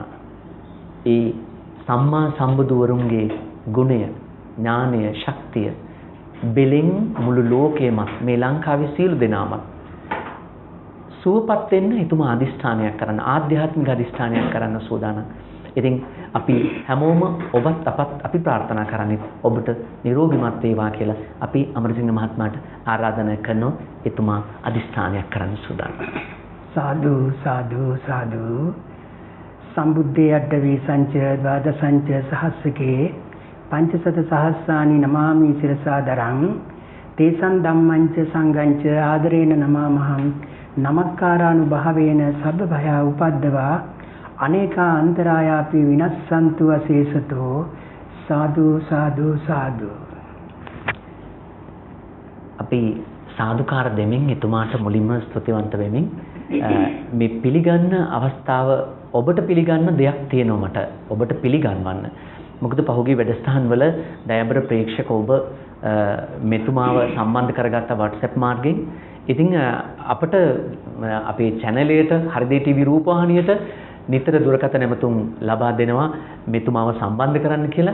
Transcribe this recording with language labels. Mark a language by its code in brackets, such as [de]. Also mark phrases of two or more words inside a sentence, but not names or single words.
[si] ඒ සම්මා සම්බුදුවරුන්ගේ ගුණය, ඥානය, ශක්තිය බෙලෙන් මුළු ලෝකෙම මේ ලංකාවේ සියලු දෙනාම සුවපත් වෙන්න එතුමා අදිෂ්ඨානයක් කරන ආධ්‍යාත්මික අදිෂ්ඨානයක් කරන්න සූදානම්. ඉතින් අපි හැමෝම ඔබත් අපත් අපි ප්‍රාර්ථනා කරන්නේ ඔබට නිරෝගීමත් වේවා කියලා අපි අමරසිංහ මහත්මයාට ආරාධනා කරනවා එතුමා අදිෂ්ඨානයක් කරන්න සූදානම්. [pi] සාදු සාදු සාදු සම්බුද්ධේ අඩ්ඩවි සංච ද්වාදසංච සහස්සකේ පංචසත සහස්සානි නමාමි සිරසාදරං තේසං ධම්මංච සංඝංච ආදරේන නමාමහං නමක්කාරානුභාවේන සබ්බ භය උපද්දවා අනේකා අන්තරායාපි විනස්සන්තු අශේෂතෝ සාදු සාදු සාදු. [si] අපි සාදුකාර දෙමින් එතුමාට මුලින්ම ස්තුතිවන්ත වෙමින් මේ පිළිගන්න අවස්ථාව ඔබට පිළිගන්න දෙයක් තියෙනවා මට ඔබට පිළිගන්වන්න. මොකද පහුගිය වැඩසටහන් වල දයබර ප්‍රේක්ෂක ඔබ මෙතුමාව සම්බන්ධ කරගත්ත WhatsApp මාර්ගයෙන් ඉතින් අපට අපේ channel එකට හරිදේ TV රූපවාහිනියට නිතර දුරකථන නැමතුම් ලබා දෙනවා මෙතුමාව සම්බන්ධ කරන්න කියලා.